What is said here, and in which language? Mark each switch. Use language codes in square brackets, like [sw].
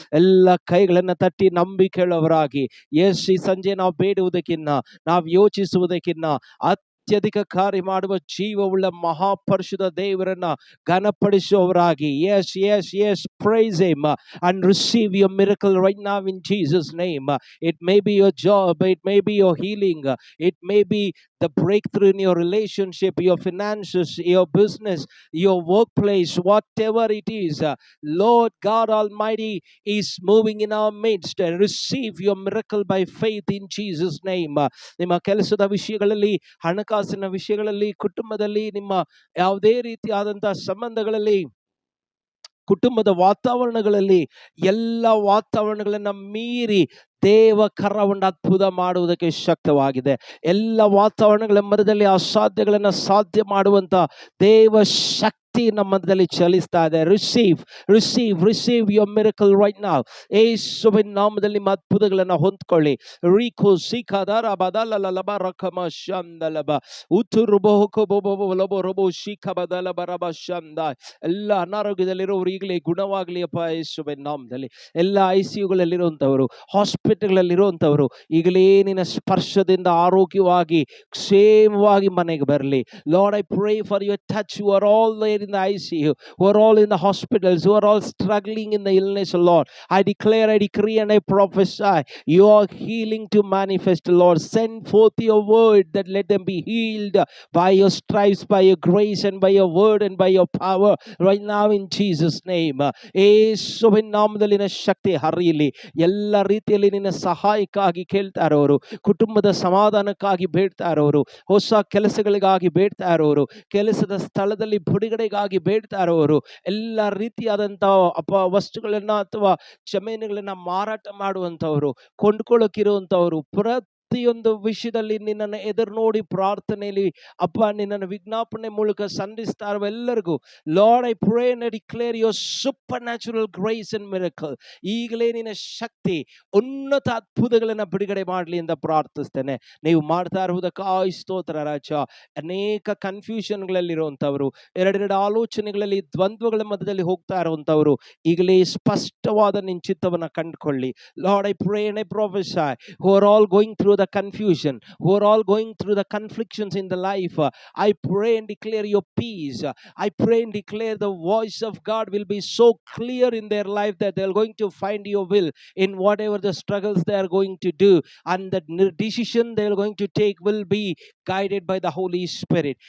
[kn] ಎಲ್ಲ ಕೈಗಳನ್ನು ತಟ್ಟಿ ನಂಬಿಕೆಯುಳ್ಳವರಾಗಿ ಎಸ್, ಈ ಸಂಜೆ ನಾವು ಬೇಡುವುದಕ್ಕಿನ್ನ, ನಾವು ಯೋಚಿಸುವುದಕ್ಕಿನ್ನ ಅತ್ಯಧಿಕ ಕಾರ್ಯ ಮಾಡುವ ಜೀವವುಳ್ಳ ಮಹಾಪರಿಶುದ್ಧ ದೇವರನ್ನ ಘನಪಡಿಸುವವರಾಗಿ S S S [en] Praise him and receive your miracle right now in Jesus name. It may be your job, it may be your healing, it may be the breakthrough in your relationship, your finances, your business, your workplace, whatever it is. Lord God Almighty is moving in our midst. Receive your miracle by faith in Jesus name. [kn] ನಿಮ್ಮ ಕೆಲಸದ ವಿಷಯಗಳಲ್ಲಿ, ಹಣಕಾಸಿನ ವಿಷಯಗಳಲ್ಲಿ, ಕುಟುಂಬದಲ್ಲಿ, ನಿಮ್ಮ ಯಾವುದೇ ರೀತಿಯಾದಂತಹ ಸಂಬಂಧಗಳಲ್ಲಿ, ಕುಟುಂಬದ ವಾತಾವರಣಗಳಲ್ಲಿ, ಎಲ್ಲ ವಾತಾವರಣಗಳನ್ನ ಮೀರಿ ದೇವ ಕರವನ್ನು ಅದ್ಭುತ ಮಾಡುವುದಕ್ಕೆ ಶಕ್ತವಾಗಿದೆ. ಎಲ್ಲ ವಾತಾವರಣಗಳ ಮಧ್ಯದಲ್ಲಿ ಅಸಾಧ್ಯಗಳನ್ನು ಸಾಧ್ಯ ಮಾಡುವಂತ ದೇವ ಶಕ್ತಿ ನಮ್ಮ ಮಧ್ಯದಲ್ಲಿ ಚಲಿಸ್ತಾ ಇದೆ. [en] Receive receive receive your miracle right now. [kn] ಯೇಸುವಿನ ನಾಮದಲ್ಲಿ ನಿಮ್ಮ ಅದ್ಭುತಗಳನ್ನು ಹೊಂದ್ಕೊಳ್ಳಿ. ರೀಕೋ ಸಿಖಾದಾರ ಬದಲಲಬ ರಕಮ ಶಂದಲಬ ಉತುರುಬಹುಕೋ ಬೋಬೋ ಲಬೋ ರಬೋ ಶಿಖ ಬದಲಬ ರಬ ಶಂದ. ಎಲ್ಲ ಅನಾರೋಗ್ಯದಲ್ಲಿರೋರು ಈಗಲೇ ಗುಣವಾಗಲಿ ಅಪ್ಪ ಯೇಸುವಿನ ನಾಮದಲ್ಲಿ. ಎಲ್ಲ ICUಗಳಲ್ಲಿರುವಂಥವರು, ಹಾಸ್ಪಿಟಲ್ಗಳಲ್ಲಿರುವಂಥವರು ಈಗಲೇ ನಿನ್ನ ಸ್ಪರ್ಶದಿಂದ ಆರೋಗ್ಯವಾಗಿ ಕ್ಷೇಮವಾಗಿ ಮನೆಗೆ ಬರಲಿ. [en] Lord, I pray for your touch who are all there in the ICU, who are all in the hospitals, who are all struggling in the illness, Lord. I declare, I decree and I prophesy your healing to manifest, Lord. Send forth your word that let them be healed by your stripes, by your grace and by your word and by your power right now in Jesus name. [kn] ಯೇಸುವಿನ ನಾಮದಲ್ಲಿ ನಿನ್ನ ಶಕ್ತಿ ಹರಿಯಲಿ. ಎಲ್ಲ ರೀತಿಯಲ್ಲಿ ನಿನ್ನ ಸಹಾಯಕ್ಕಾಗಿ ಕೇಳ್ತಾ ಇರೋರು, ಕುಟುಂಬದ ಸಮಾಧಾನಕ್ಕಾಗಿ ಬೇಡ್ತಾ ಇರೋರು, ಹೊಸ ಕೆಲಸಗಳಿಗಾಗಿ ಬೇಡ್ತಾ ಇರೋರು, ಕೆಲಸದ ಸ್ಥಳದಲ್ಲಿ ಬಿಡುಗಡೆಗಾಗಿ ಬೇಡ್ತಾ ಇರೋರು, ಎಲ್ಲ ರೀತಿಯಾದಂತಹ ವಸ್ತುಗಳನ್ನ ಅಥವಾ ಜಮೀನುಗಳನ್ನ ಮಾರಾಟ ಮಾಡುವಂತವರು, ಕೊಂಡ್ಕೊಳ್ಳೋಕಿರುವಂತವರು, ಪ್ರತಿಯೊಂದು ವಿಷಯದಲ್ಲಿ ನಿನ್ನನ್ನು ಎದುರು ನೋಡಿ ಪ್ರಾರ್ಥನೆಯಲ್ಲಿ ಅಪ್ಪ ನಿನ್ನನ್ನು ವಿಜ್ಞಾಪನೆ ಮೂಲಕ ಸಂಧಿಸ್ತಾ ಇರುವ ಎಲ್ಲರಿಗೂ [en] Lord, I pray and I declare your supernatural grace and miracle. [kn] ಈಗಲೇ ನಿನ್ನ ಶಕ್ತಿ ಉನ್ನತ ಅದ್ಭುತಗಳನ್ನ ಬಿಡುಗಡೆ ಮಾಡಲಿ ಅಂತ ಪ್ರಾರ್ಥಿಸ್ತೇನೆ. ನೀವು ಮಾಡ್ತಾ ಇರುವುದಕ್ಕಾಗಿ ಸ್ತೋತ್ರ ರಾಜ. ಅನೇಕ ಕನ್ಫ್ಯೂಷನ್ಗಳಲ್ಲಿರುವಂಥವರು, ಎರಡೆರಡು ಆಲೋಚನೆಗಳಲ್ಲಿ, ದ್ವಂದ್ವಗಳ ಮಧ್ಯದಲ್ಲಿ ಹೋಗ್ತಾ ಇರುವಂಥವರು ಈಗಲೇ ಸ್ಪಷ್ಟವಾದ ನಿನ್ನ ಚಿತ್ತವನ್ನು ಕಂಡುಕೊಳ್ಳಿ. [en] Lord, I pray and I prophesy who are all going through the confusion, who are all going through the conflictions in the life, I pray and declare your peace. I pray and declare the voice of God will be so clear in their life that they are going to find your will in whatever the struggles they are going to do, and the decision they are going to take will be guided by the Holy Spirit.